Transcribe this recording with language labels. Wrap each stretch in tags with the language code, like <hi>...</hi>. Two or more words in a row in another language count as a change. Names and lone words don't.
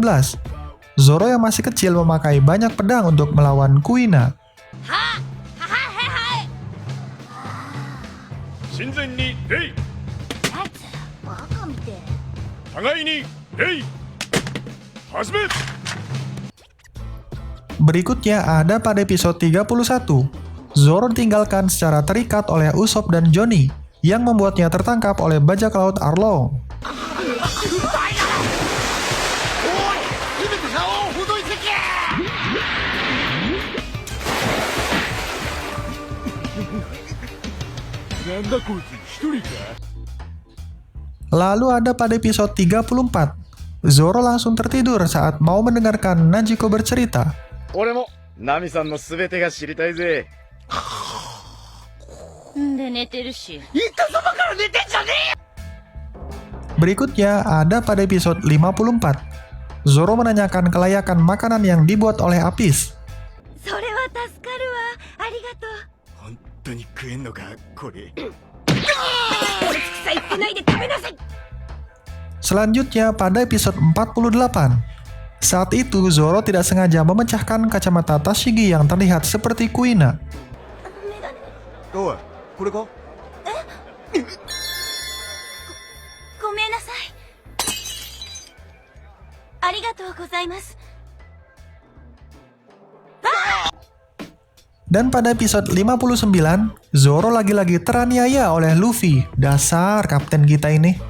<id>Zoro yang masih kecil memakai banyak pedang untuk melawan Kuina.</id> <ja>親善に礼。バカみてえ。互いに礼。始め。</ja> <id>Berikutnya ada pada episode 31. Zoro ditinggalkan secara terikat oleh Usopp dan Johnny yang membuatnya tertangkap oleh bajak laut Arlong. Lalu ada pada episode 34. Zoro langsung tertidur saat mau mendengarkan Najiko bercerita.</id> <ja>俺もナミさんのすべてが知りたいぜ。で寝てるし。</ja> <id>Berikutnya ada pada episode 54. Zoro menanyakan kelayakan makanan yang dibuat oleh Apis.</id> <ja>それは助かるわ。ありがとう。本当に食えんのかこれ。さ言ってないで食べなさい。</ja> <id>Selanjutnya pada episode 48. Saat itu Zoro tidak sengaja memecahkan kacamata Tashigi yang terlihat seperti Kuina.</id> <ja>おい、これか？ごめんなさい。ありがとうございます。</ja> <id>Dan pada episode 59, Zoro lagi-lagi teraniaya oleh Luffy. Dasar kapten kita ini.</id>